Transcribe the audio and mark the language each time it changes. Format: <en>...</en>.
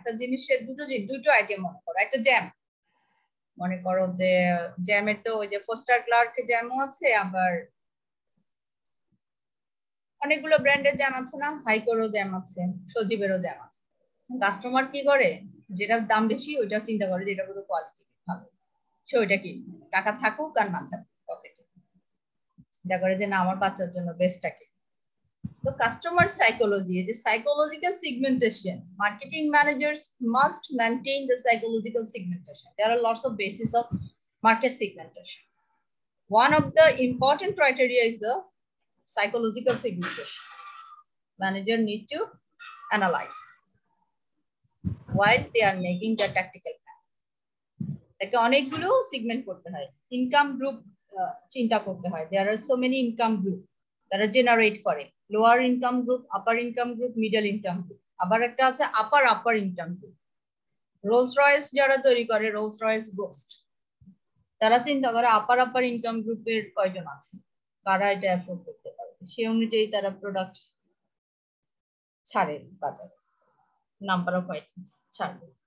<bn>একটা জিনিসের দুটো আইটেম মনে করো, একটা জ্যাম মনে করো, যে জ্যামের তো ওই যে ফোস্টার ক্লার্ক জ্যামও আছে, আবার অনেকগুলো ব্র্যান্ডের জ্যাম আছে না, হাইকোরও জ্যাম আছে, সজীবেরও জ্যাম আছে। কাস্টমার কি করে, যেটার দাম বেশি ওইটা চিন্তা করে যে এটা পুরো কোয়ালিটি ভালো, সে ওইটা কিনবে, টাকা থাকুক আর না থাকুক পকেটে, চিন্তা করে যে না আমার বাচ্চার জন্য বেস্টটা কি।</bn> <en>So customer psychology is a psychological segmentation. Marketing managers must maintain the psychological segmentation. There are lots of bases of market segmentation. One of the important criteria is the psychological segmentation. Manager need to analyze while they are making the tactical plan.</en> <bn>একটা অনেকগুলো segment করতে হয়, income group চিন্তা করতে হয়।</bn> <en>There are so many income group</en> <bn>তারা generate করে, lower income group, আপার income group, middle income group, আবার একটা আছে আপার ইনকাম গ্রুপ। রোলস রয়েস যারা তৈরি করে, রোলস রয়েস গোস্ট, তারা চিন্তা করে আপার ইনকাম গ্রুপের কয়জন আছে, কারা এটা অ্যাফোর্ড করতে পারবে, সেই অনুযায়ী তারা প্রোডাক্ট ছাড়ে বাজারে, নাম্বার অফ আইটেমস ছাড়বে।</bn>